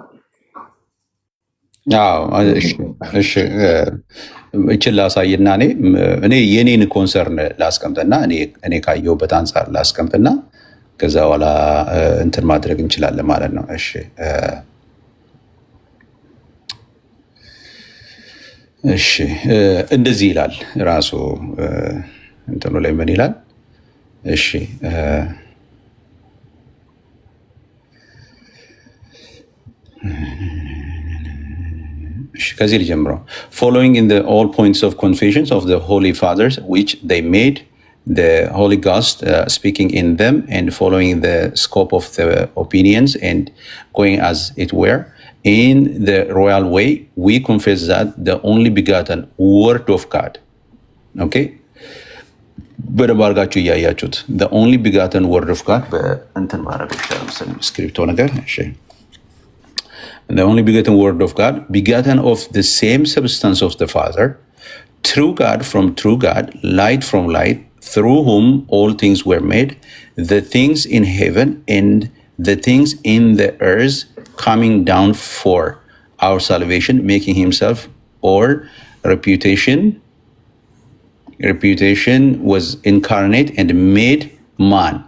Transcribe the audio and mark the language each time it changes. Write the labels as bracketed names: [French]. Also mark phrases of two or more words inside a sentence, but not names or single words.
[Amharic] እሺ እችን ላሳይና እኔ የኔን ኮንሰርን ላስቀምጥና እኔ ካየሁበት አንጻር ላስቀምጥና ከዛ በኋላ እንትን ማድረግ እንችላለን ማለት ነው። እሺ እንደዚህ ይላል ራሱ እንትኑ ላይ ምን ይላል? እሺ ከዚህ ሊጀምረው [English] following in the all points of confessions of the holy fathers which they made, the Holy Ghost speaking in them and following the scope of the opinions and going as it were in the royal way, we confess that the only begotten word of God. [Amharic] Okay, በደንብ አድርጋችሁ እያያችሁት [English] the only begotten word of God [Amharic] በእንትን ማድረግ ይችላል መሰለኝ ስክሪፕቶ ነገር። እሺ [English] the only begotten Word of God, begotten of the same substance of the Father, true God from true God, light from light, through whom all things were made, the things in heaven and the things in the earth, coming down for our salvation, making himself our reputation was incarnate and made man.